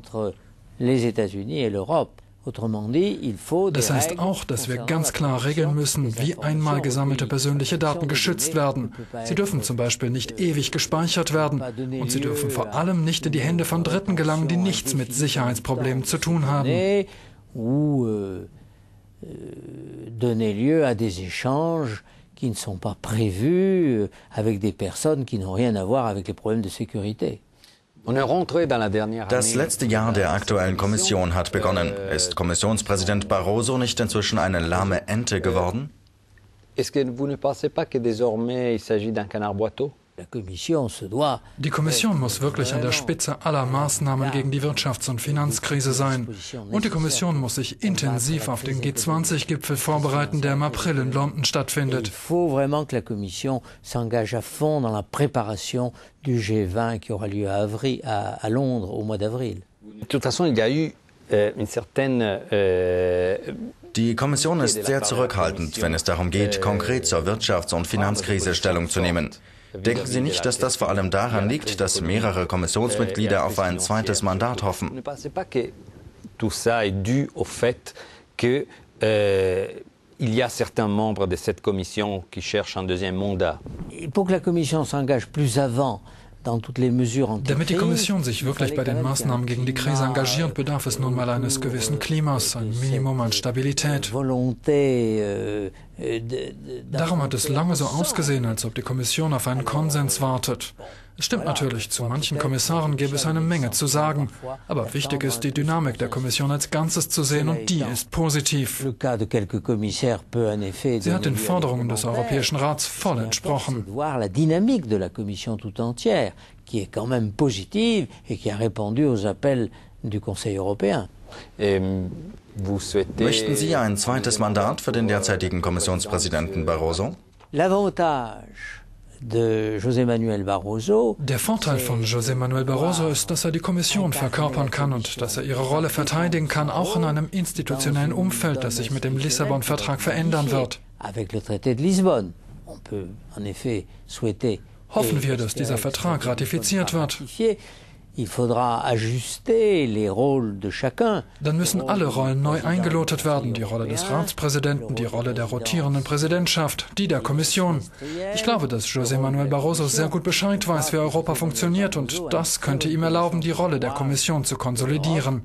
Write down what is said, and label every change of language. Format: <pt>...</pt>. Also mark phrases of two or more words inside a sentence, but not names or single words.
<de>Das heißt auch, dass wir ganz klar regeln müssen, wie einmal gesammelte persönliche Daten geschützt werden. Sie dürfen zum Beispiel nicht ewig gespeichert werden und sie dürfen vor allem nicht in die Hände von Dritten gelangen, die nichts mit Sicherheitsproblemen zu tun haben.</de> <fr>Qui ne sont pas prévus avec des personnes qui n'ont rien à voir avec les problèmes de sécurité.</fr> <de>Das letzte Jahr der aktuellen Kommission hat begonnen. Ist Kommissionspräsident Barroso nicht inzwischen eine lahme Ente geworden? Die Kommission muss wirklich an der Spitze aller Maßnahmen gegen die Wirtschafts- und Finanzkrise sein. Und die Kommission muss sich intensiv auf den G20-Gipfel vorbereiten, der im April in London stattfindet.</de> <fr>Il faut vraiment que la Commission s'engage à fond dans la préparation du G20 qui aura lieu à Londres au mois d'avril. De toute façon, il y a eu une certaine</fr> <de>Die Kommission ist sehr zurückhaltend, wenn es darum geht, konkret zur Wirtschafts- und Finanzkrise Stellung zu nehmen. Denken Sie nicht, dass das vor allem daran liegt, dass mehrere Kommissionsmitglieder auf ein zweites Mandat hoffen?</de> <fr>Il y a certains membres de cette commission qui cherchent un deuxième mandat. Pour que la Commission s'engage plus avant dans toutes les mesures anti-crise.</fr> <de>Damit die Kommission sich wirklich bei den Maßnahmen gegen die Krise engagiert, bedarf es nun mal eines gewissen Klimas, ein Minimum an Stabilität. Darum hat es lange so ausgesehen, als ob die Kommission auf einen Konsens wartet. Es stimmt natürlich, zu manchen Kommissaren gäbe es eine Menge zu sagen. Aber wichtig ist, die Dynamik der Kommission als Ganzes zu sehen und die ist positiv. Sie hat den Forderungen des Europäischen Rats voll entsprochen.</de> <fr>Qui est quand même positive et qui a répondu aux appels du Conseil européen.</fr> <de>Möchten Sie ein zweites Mandat für den derzeitigen Kommissionspräsidenten Barroso?</de> <fr>L'avantage de José Manuel Barroso.</fr> <de>Der Vorteil von José Manuel Barroso ist, dass er die Kommission verkörpern kann und dass er ihre Rolle verteidigen kann, auch in einem institutionellen Umfeld, das sich mit dem Lissabon-Vertrag verändern wird.</de> <fr>Avec le traité de Lisbonne, on peut en effet souhaiter.</fr> <de>Hoffen wir, dass dieser Vertrag ratifiziert wird. Dann müssen alle Rollen neu eingelotet werden. Die Rolle des Ratspräsidenten, die Rolle der rotierenden Präsidentschaft, die der Kommission. Ich glaube, dass José Manuel Barroso sehr gut Bescheid weiß, wie Europa funktioniert, und das könnte ihm erlauben, die Rolle der Kommission zu konsolidieren.</de>